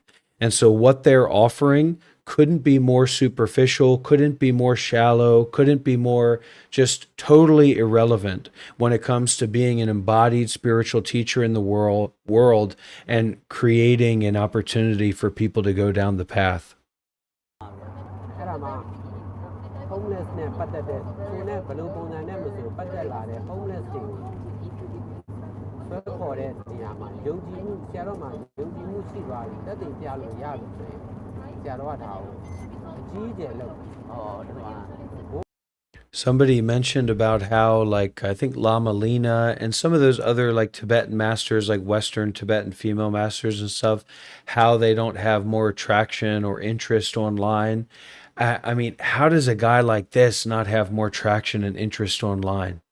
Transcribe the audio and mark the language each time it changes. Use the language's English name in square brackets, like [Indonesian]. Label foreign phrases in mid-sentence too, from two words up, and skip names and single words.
[English] And so what they're offering couldn't be more superficial, couldn't be more shallow, couldn't be more just totally irrelevant when it comes to being an embodied spiritual teacher in the world and creating an opportunity for people to go down the path. [Burmese] homeless နဲ့ပတ်သက်တဲ့ကိုနဲ့ဘယ်လိုပုံစံနဲ့မဆိုပတ်သက်လာတဲ့ homeless တွေဆွဲခေါ်တဲ့နေရာမှာယုံကြည်မှုဆရာတော်မှာယုံကြည်မှုရှိသွားပြီတက်သိပြလို့ရပြီဆိုရင်ဆရာတော်ကဒါကိုအကြီးကျယ်လုပ်ဒီမှာ [English] Somebody mentioned about how, like, I think Lama Lina and some of those other, like, Tibetan masters, like Western Tibetan female masters and stuff, how they don't have more traction or interest online. I mean, how does a guy like this not have more traction and interest online?